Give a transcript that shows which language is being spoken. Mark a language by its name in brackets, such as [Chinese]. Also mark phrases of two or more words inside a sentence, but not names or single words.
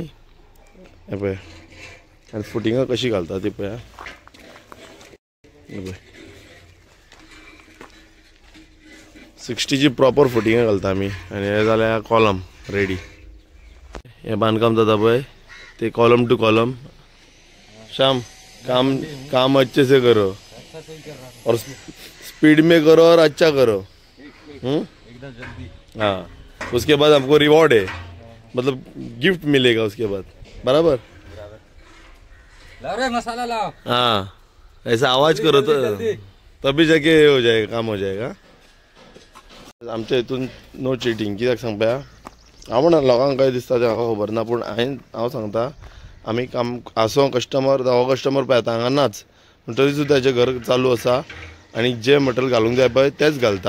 [Konkani] हे पळय आनी फुटिंगां कशी घालता ती पळय. हे पळय 60ची प्रॉपर फुटिंगां घालता आमी. आनी हे जाल्या [English] column ready. [Konkani] हे बांदकाम जाता पळय ते [English] column to column. [Hindi] शाम काम अच्छे से करो और स्पीड में करो और अच्छा करो. एकदम जल्दी. हाँ, उसके बाद हमको रिवॉर्ड है, मतलब गिफ्ट मिलेगा उसके बाद. बराबर. लाओ रे मसाला लाओ. हाँ, ऐसा आवाज करो तो तभी जाके हो जाएगा, काम हो जाएगा. [Konkani] आमच्या हितून [English] no cheating. [Konkani] कित्याक सांग पळया, हांव म्हणा लोकांक काय दिसता तें म्हाका खबर ना, पूण हांव सांगता आमी काम आसो कस्टमर हो कस्टमर पळय आतां हांगा नाच, पूण तरी सुद्दां हेजें घर चालू आसा आनी जे मटेरियल घालूंक जाय पळय तेंच घालता.